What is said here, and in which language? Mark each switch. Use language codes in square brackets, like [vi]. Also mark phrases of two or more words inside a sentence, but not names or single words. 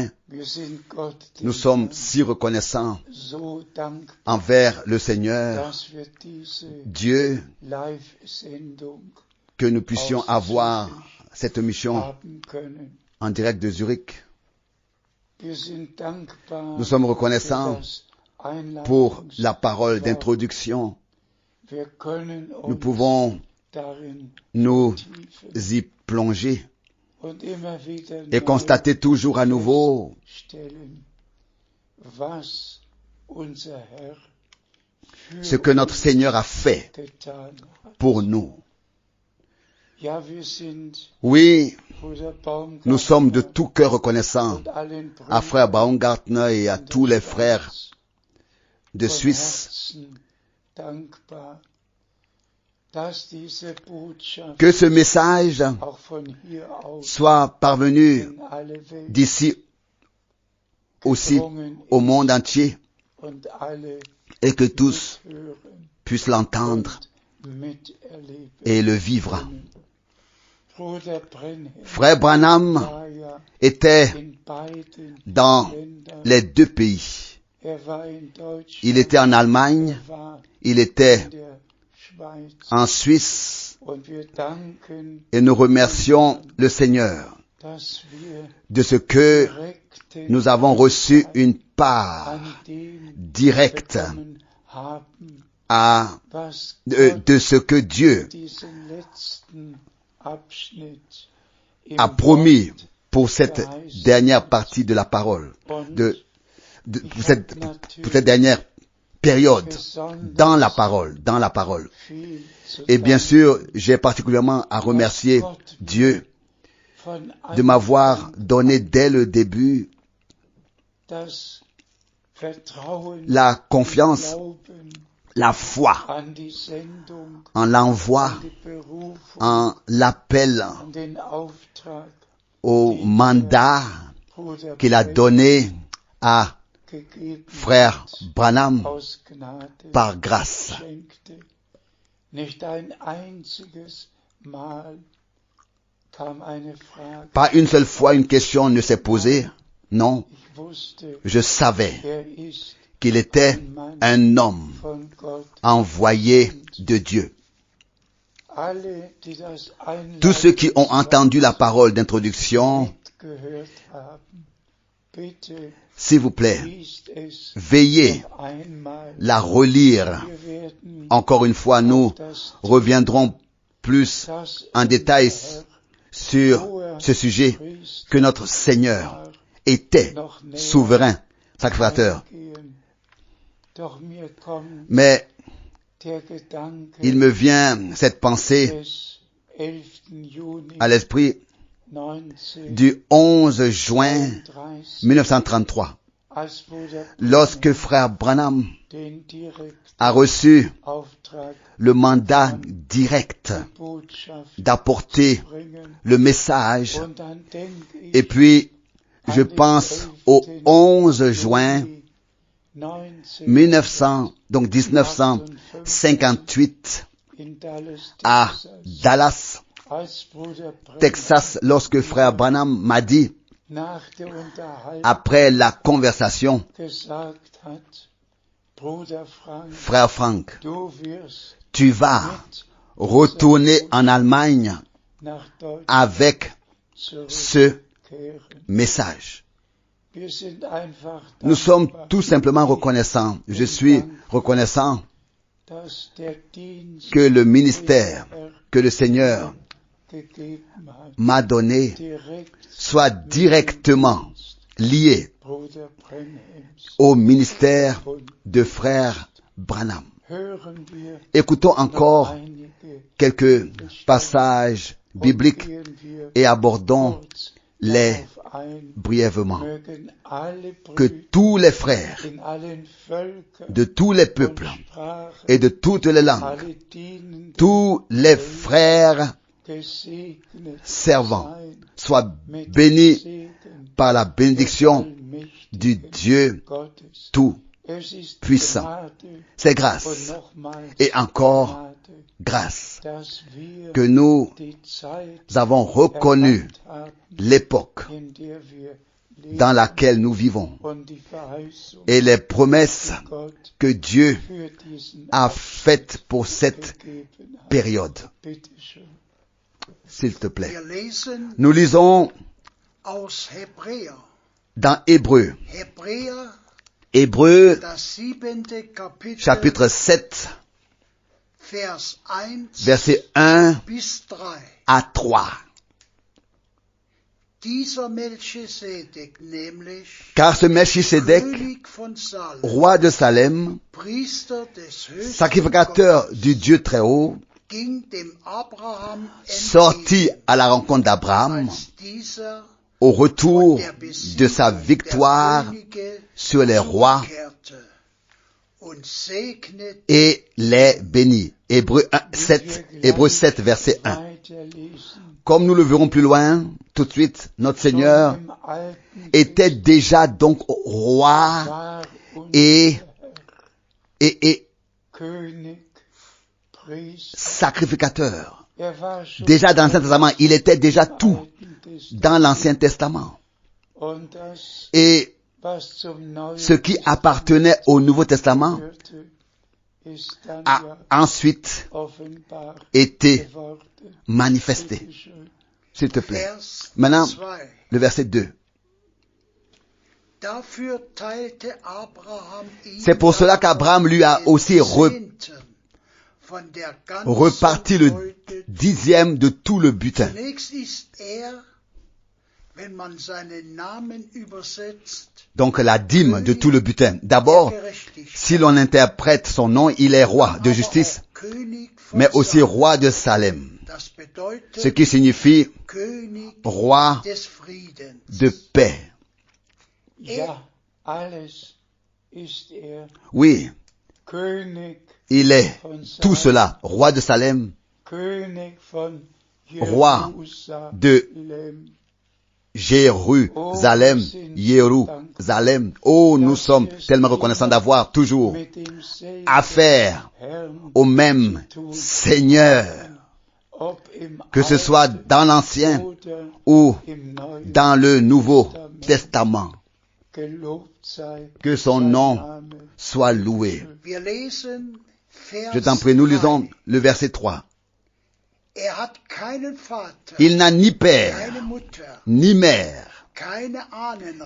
[fr] Nous sommes si reconnaissants envers le Seigneur, Dieu, que nous puissions avoir cette mission en direct de Zurich. Nous sommes reconnaissants pour la parole d'introduction. [de] Wir können [fr] Nous [de] uns [fr] pouvons [de] darin [fr] nous [de] vertiefen [fr] y plonger [de] und immer wieder [fr] et [de] neu [fr] constater toujours à nouveau [de] feststellen, was unser Herr [fr] ce [de] für [fr] que notre Seigneur a fait [de] getan hat. [fr] pour nous. [de] Ja, wir sind [fr] Oui, [de] Bruder Baumgartner [fr] nous sommes de tout cœur reconnaissants [de] und allen [fr] à frère Baumgartner et à [de] in der [fr] tous les [de] Schweiz [fr] frères de [de] von [fr] Suisse [de] Herzen dankbar, dass diese Botschaft [fr] que ce message [de] auch von hier aus [fr] soit parvenu [de] in alle Welt [fr] d'ici aussi [de] gedrungen [fr] au [de] ist [fr] monde entier [de] und alle [fr] et que tous [de] hören [fr] puissent l'entendre [de] und miterleben [fr] et le vivre. [de] können. Bruder Brenhem [fr] Frère Branham [de] war ja [fr] était [de] in beiden [fr] dans [de] Ländern. [fr] les deux pays. [de] War in Deutschland, [fr] Il était en Allemagne, [de] war [fr] il était [de] in der Schweiz. [fr] en Suisse [de] Und wir danken, [fr] et nous remercions le Seigneur [de] dass wir [fr] de ce que [de] direkten [fr] nous avons reçu une [de] an [fr] part [de] dem [fr] directe [de] bekommen haben, was [fr] de ce que Dieu [de] diesen letzten Abschnitt im [fr] a promis [de] Wort [fr] pour cette dernière partie de la parole, pour cette dernière période dans la parole. [de] viel zu [fr] Et bien [de] danken, [fr] sûr, j'ai particulièrement à remercier Dieu [de] von [fr] de m'avoir donné dès le début [de] das Vertrauen, [fr] la confiance, [de] Glauben [fr] la foi [de] an die Sendung, [fr] en l'envoi, [de] an die Berufung, [fr] en l'appel, [de] an den Auftrag, [fr] au mandat [de] Bruder [fr] qu'il a [de] Brenhem [fr] donné à [de] gegeben [fr] frère Branham [de] aus Gnade [fr] par grâce. [de] schenkte. Nicht ein einziges Mal kam eine Frage. [fr] Pas une seule fois une question ne s'est posée. Non, [de] Ich wusste, [fr] je savais [de] ist [fr] qu'il était un homme [de] von Gott. [fr] envoyé de Dieu. [de] Alle, die das [fr] Tous ceux qui ont entendu la parole d'introduction, [de] gehört haben, bitte [fr] s'il vous plaît, [de] liest es [fr] veillez [de] noch einmal. [fr] la relire. [de] Wir werden [fr] Encore une fois, nous [de] das, [fr] reviendrons plus [de] das [fr] en détail [de] Herr [fr] sur ce sujet [de] Christ [fr] que notre Seigneur était [de] noch näher [fr] souverain sacrificateur. [de] eingehen. Doch mir kommt [fr] Mais [de] der Gedanke [fr] il me vient cette pensée [de] des 11. Juni [fr] à l'esprit [de] 1933, [fr] du 11 juin 1933, [de] als Bruder [fr] lorsque frère Branham [de] den direkten [fr] a reçu [de] Auftrag, [fr] le mandat direct [de] Botschaft [fr] d'apporter [de] bringen. [fr] le message. [de] Und dann denke ich [fr] Et puis, je pense au 11 juin 1958 [de] in Dallas, [fr] à Dallas, [de] als Bruder Brenhem [fr] Texas, lorsque frère Branham m'a dit, [de] nach der Unterhaltung [fr] après la conversation, [de] gesagt hat, Bruder Frank, [fr] frère Frank, [de] du wirst [fr] tu vas [de] mit [fr] retourner en Allemagne [de] nach Deutschland [fr] avec ce [de] zurückkehren. [fr] message. [de] Wir sind einfach [fr] Nous sommes [de] dankbar, [fr] tout simplement reconnaissants. Je suis reconnaissant [de] dass der Dienst, [fr] que le ministère [de] den er [fr] que le Seigneur [de] gegeben hat, [fr] m'a donné [de] direkt [fr] soit directement lié [de] Bruder Brenhems. [fr] au ministère de frère Branham. [de] Hören wir [fr] Écoutons [de] noch [fr] encore [de] einige [fr] quelques passages [de] und [fr] bibliques [de] gehen wir [fr] et abordons [de] kurz [fr] les [de] darauf ein. [fr] brièvement. [de] Mögen alle [fr] Que [de] Brüder [fr] tous les frères [de] in allen Völkern [fr] de tous les [de] und [fr] peuples [de] Sprachen, [fr] et de toutes les langues, [de] alle Dienenden [fr] tous les frères [de] gesegnet [fr] servants [de] sein [fr] soient [de] mit dem [fr] bénis [de] Segen [fr] par la bénédiction du [de] allmächtigen [fr] Dieu [de] Gottes. [fr] tout [de] Es ist [fr] puissant. [de] Gnade [fr] C'est [de] und [fr] grâce [de] nochmals [fr] et encore [de] Gnade, [fr] grâce [de] dass wir [fr] que nous [de] die Zeit [fr] avons reconnu [de] erkannt haben, [fr] l'époque [de] in der wir leben [fr] dans laquelle nous vivons [de] und die Verheißung, [fr] et les promesses [de] die Gott [fr] que Dieu [de] für diesen [fr] a faites pour cette [de] gegeben hat. [fr] période. [de] Bitte schön. [fr] S'il te plaît. [de] Wir lesen [fr] Nous lisons [de] aus Hebräer. [fr] dans Hébreu, [de] Hebräer [fr] Hébreux, [de] das 7. Kapitel, [fr] chapitre 7, [de] Vers 1 [fr] versets 1 [de] bis 3. [fr] à 3. [de] Dieser Melchisedek nämlich, [fr] Car ce Melchisédek, [de] König von Salem, [fr] roi de Salem, [de] Priester des höchsten [fr] sacrificateur [de] Gottes, [fr] du Dieu très haut, [de] ging dem Abraham [fr] sortit à la rencontre d'Abraham [de] als dieser [fr] au retour [de] der Besieg [fr] de sa victoire [de] der Könige [fr] sur les rois [de] zurückkehrte und segnete [fr] et les bénit. Hébreux 7, verset 1. [de] weiterlesen. [fr] Comme nous le verrons plus loin, tout de suite, notre Seigneur [de] Schon im Alten [fr] était déjà donc roi [de] war und [fr] et [de] König, Priester. [fr] sacrificateur. [de] War schon [fr] Déjà dans l'Ancien Testament, il était déjà [de] im [fr] tout [de] Alten Testament. [fr] dans l'Ancien Testament. [de] Und das, [fr] Et [de] was zum Neuen [fr] ce qui appartenait au Nouveau Testament [de] gehörte, ist dann [fr] a [de] ja [fr] ensuite [de] offenbar [fr] été [de] geworden. [fr] manifesté. [de] Bitte schön. [fr] S'il te plaît. [de] Vers [fr] Maintenant, [de] 2. [fr] le verset 2. [de] Dafür teilte Abraham ihm [fr] C'est pour cela qu'Abraham lui a aussi [de] den Zehnten von der ganzen [fr] reparti le [de] Beute. [fr] 10e de tout le butin. [de] Zunächst ist wenn man seinen Namen übersetzt, [fr] Donc la dîme de tout le butin. D'abord, [de] Gerechtigkeit, [fr] si l'on interprète son nom, il est roi de [de] aber [fr] justice, [de] auch König von [fr] mais aussi [de] Salem. [fr] roi de Salem. [de] Das bedeutet [fr] Ce qui signifie [de] König [fr] roi [de] des Friedens. [fr] de paix. [de] Ja, alles ist [fr] Oui, [de] König [fr] il est [de] von [fr] tout [de] Salem, [fr] cela. Roi de Salem, [de] König von [fr] Roi de [de] Jerusalem. [fr] Jérusalem, Jérusalem. Oh, nous sommes tellement reconnaissants d'avoir toujours [de] Mit demselben [fr] affaire [de] Herrn [fr] au même Seigneur, [de] ob im [fr] que ce soit [de] Alten [fr] dans l'Ancien [de] oder [fr] ou [de] im Neuen [fr] dans le Nouveau Testament. [de] gelobt sei [fr] Que son [de] sein [fr] nom [de] Name. [fr] soit loué. [de] Wir lesen Vers [fr] Je t'en prie, nous [de] 3. [fr] lisons le verset 3. [de] Hat keinen Vater, [fr] Il n'a ni père, [de] keine Mutter, [fr] ni mère, [de] keine Ahnenreihe,